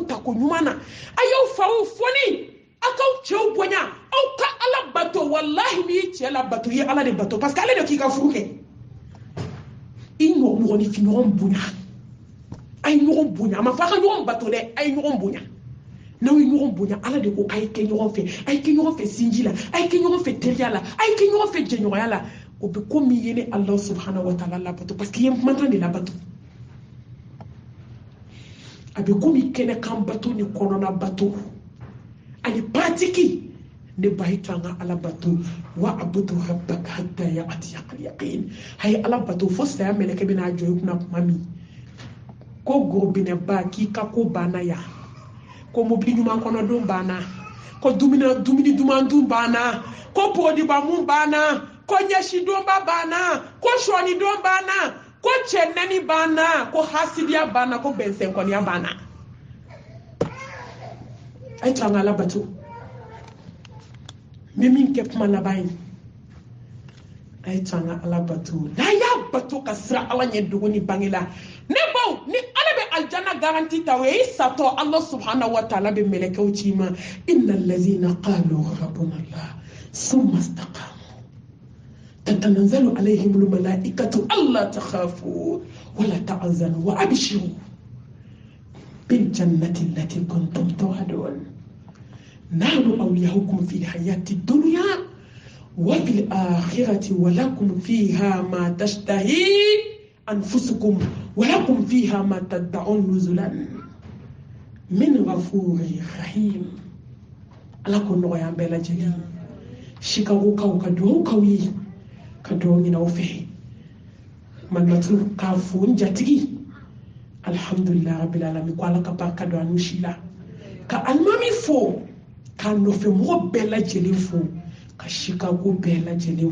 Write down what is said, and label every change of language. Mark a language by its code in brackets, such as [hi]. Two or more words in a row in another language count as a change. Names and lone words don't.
[bm] tako ɲuman na a y'aw fariw foni a k'aw cɛw bonya aw ka ala bato walahi n'i ye cɛ la bato i ye ala de bato [fr] parce que [bm] ale de k'i ka furu kɛ i mɔgɔninfin ɲɔgɔn bonya a ye ɲɔgɔn bonya a ma fɔ a ka ɲɔgɔn bato dɛ a ye ɲɔgɔn bonya n'aw ye ɲɔgɔn bonya ala de ko k'a ye kɛ ɲɔgɔn fɛ a ye kɛ ɲɔgɔn fɛ sinji la a ye kɛ ɲɔgɔn fɛ teriya la a ye kɛ ɲɔgɔn fɛ jɛɲɔgɔnya la o bɛ ko min ye ne ala [ar] سبحانه وتعالى [bm] labato [fr] parce que [bm] i ye mankan de labato a bɛ ko min kɛnɛ kan bato ni kɔnɔna bato ani paratiki ne ba yi to an ka ala bato [ar] واعبد ربك حتى يأتيك اليقين [bm] a ye ala bato fo saya mɛlɛkɛ bɛna jɔ i kunna tuma min ko gorobinɛba k'i ka ko banna yan ko mobili ɲuman kɔnɔdon banna ko dumuni duman dun banna ko bɔgɔdiba mun banna ko ɲɛsidonba banna ko sɔɔnidon banna ko cɛ nɛni banna ko hasidiya banna ko bɛnsɛnkɔniya banna a ye to an ka ala bato n bɛ min kɛ kuma laban ye a ye to an ka ala bato n'a y'a bato ka sira ala ɲɛ dogo ni bange la ne baw ni ala bɛ alijana garanti ta o ye i satɔ ala [ar] سبحانه وتعالى [bm] bɛ mɛlɛkɛw ci ma [ar] إن الذين قالوا ربنا الله ثم استقاموا تتنزل عليهم الملائكة ألا تخافوا ولا تحزنوا وأبشروا بالجنة التي كنتم توعدون نحن أولياؤكم في الحياة الدنيا وفي الآخرة ولكم فيها ما تشتهي أنفسكم ولكم فيها ما تدعون نزلا من غفور رحيم [bm] ala ko nɔgɔya bɛɛ lajɛlen Chicago kaw ka duwawu kaw ye ka duwawu ɲini aw fɛ Malimatu k'a fo n jatigi [ar] الحمد لله رب العالمين [bm] ko ala ka barika don an n'u si la ka alimami fo k'a nɔfɛ mɔgɔ bɛɛ lajɛlen fo ka Chicago bɛɛ lajɛlen